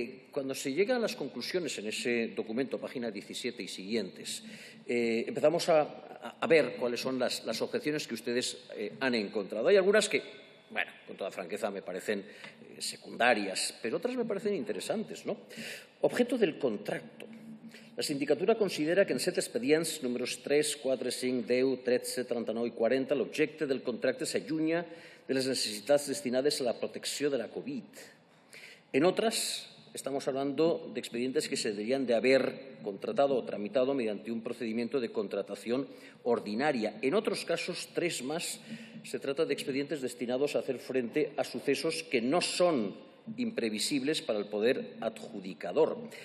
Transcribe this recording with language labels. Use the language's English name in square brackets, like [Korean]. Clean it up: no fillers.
[Spanish] Cuando se llega a las conclusiones en ese documento, página 17 y siguientes, empezamos a ver cuáles son las objeciones que ustedes han encontrado. Hay algunas que, bueno, con toda franqueza me parecen secundarias, pero otras me parecen interesantes, ¿no? Objeto del contracto. [Catalan] La sindicatura considera que en 7 expedients, números 3, 4, 5, 10, 13, 39 i 40, l'objecte del contracte s'allunya de les necessitats destinades a la protecció de la Covid. [Spanish] En otras, estamos hablando de expedientes que se deberían de haber contratado o tramitado mediante un procedimiento de contratación ordinaria. En otros casos, 3 más, se trata de expedientes destinados a hacer frente a sucesos que no son imprevisibles para el poder adjudicador.